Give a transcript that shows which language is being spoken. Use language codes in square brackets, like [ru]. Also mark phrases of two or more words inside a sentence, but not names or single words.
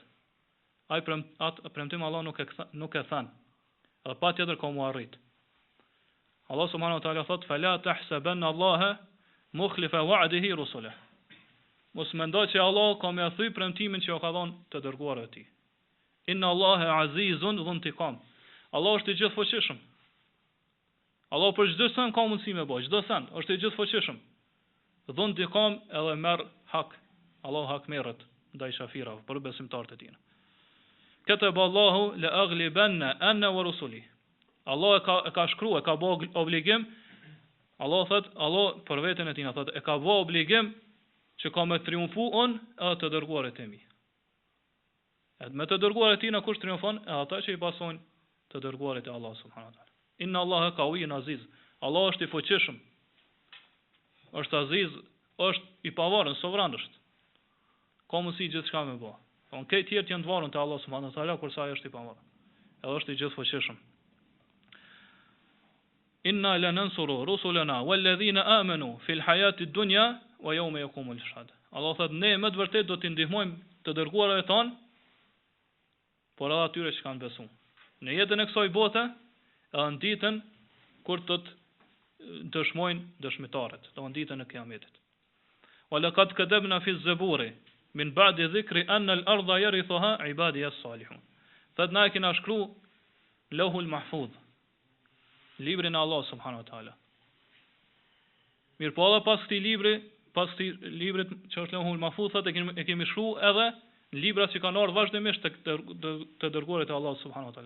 [sq] Ai premtim Allah nuk e than. Edhe patjetër ka mu arrit. [ar] الله سبحانه وتعالى [sq] thot: [ar] "فلا تحسبن الله مخلف وعده رسله." [sq] Mos mendo që Allah ka më thy premtimin që u ka dhënë të dërguarve të tij. [ar] إن الله عزيز ذو انتقام. [sq] Allah është i gjithfuqishëm. Allah për çdo sen ka mundësi me bëj, çdo sen është i gjithfuqishëm. [ar] ذو انتقام [sq] edhe merr hak. Allah hak merret ndaj shafirave për besimtarët e tij. [ar] كتب الله لأغلبن أنا ورسلي. [sq] Allah e ka shkruar, e ka bë obligim. Allah thot, Allah për veten e tij thot, e ka bë obligim që ka me triumfu unë edhe të dërguarit e mi. Edhe me të dërguarit e tij na kush triumfon? Edhe ata që i pasojnë të dërguarit e [ar] الله سبحانه وتعالى. إن الله قوي عزيز. [sq] Allah është i fuqishëm. Është aziz, është i pavarur, sovran është. Ka mundësi gjithçka me bë. On këtë tjerë janë të varur te [ar] الله سبحانه وتعالى, [sq] kurse ai është i pavarur. Edhe është i gjithfuqishëm. [ar] إنا لننصر رسلنا والذين آمنوا في الحياة الدنيا ويوم يقوم الأشهاد. [sq] Allah thot ne me të vërtet do t'i ndihmojmë të dërguarve tonë, por edhe atyre që kanë besuar. Në jetën e kësaj bote, edhe në ditën kur të dëshmojnë dëshmitarët, do në ditën e Kiametit. [ar] ولقد كتبنا في الزبور من بعد الذكر أن الأرض يرثها عبادي الصالحون. [sq] Thot na kena shkruar Lauhul Mahfuz, librin e [ar] الله سبحانه وتعالى. [sq] Mirë po edhe pas këtij librit që është Lauhul Mahfuz, thotë e kemi shkruar edhe në libra që kanë ardhur vazhdimisht të dërguarit e [ar] الله سبحانه وتعالى.